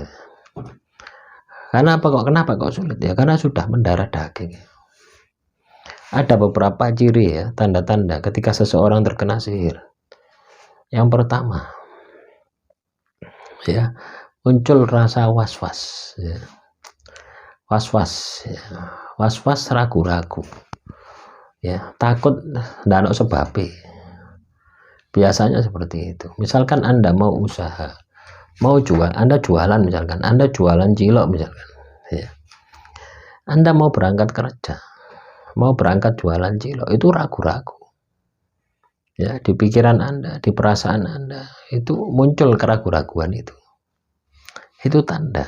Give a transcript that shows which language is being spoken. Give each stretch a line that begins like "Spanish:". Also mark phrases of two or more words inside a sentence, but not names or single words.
Indonesian: Kenapa kok sulit ya? Karena sudah mendarah daging. Ada beberapa ciri ya, tanda-tanda ketika seseorang terkena sihir. Yang pertama ya, muncul rasa was-was ya. Was-was ya. Was-was,
Javanese: ragu-ragu ya, takut ndak ono sebabe.
Indonesian: Biasanya seperti itu. Misalkan Anda mau usaha, mau jual, Anda jualan misalkan, Anda jualan cilok misalkan ya. Anda mau berangkat kerja, mau berangkat jualan cilok, itu ragu-ragu ya, di pikiran Anda, di perasaan Anda itu muncul keraguan-raguan itu tanda.